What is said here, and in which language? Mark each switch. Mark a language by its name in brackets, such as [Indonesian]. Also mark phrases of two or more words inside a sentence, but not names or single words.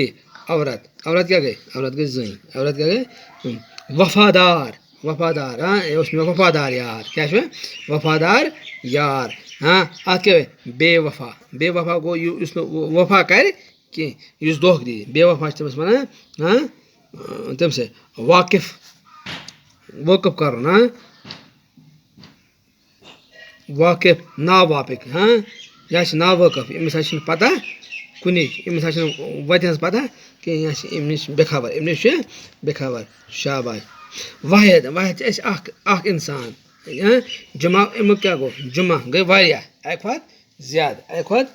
[Kashmiri] یی عورت عورت کیٛاہ گٔے عورت گٔے زٔنۍ عورت کیٛاہ گٔے وفادار وفادار یہِ اوس مےٚ وفادار یار کیٛاہ چھُ وفادار یار اَتھ کیٛاہ بے وفا بے وفا گوٚو یُس نہٕ وفا کَرِ کینٛہہ یُس دھوکہٕ دی بے وفا چھِ تٔمِس وَنان تٔمۍ سۭتۍ واقِف وٲقٕف کَرُن واقِف نا واقِف یہِ چھِ نا وٲقٕف أمِس حظ چھِنہٕ پَتہ کُنِچ أمِس حظ چھِنہٕ وَتہِ ہٕنٛز پَتہ کینٛہہ یہِ چھِ أمۍ نِش بے خبر أمۍ نِش چھِ بے خبر شاباش واحد واحد چھِ أسۍ اَکھ اِنسان جمع اَمیُک کیٛاہ گوٚو جمع گٔے واریاہ اَکہِ کھۄتہٕ زیادٕ اَکہِ کھۄتہٕ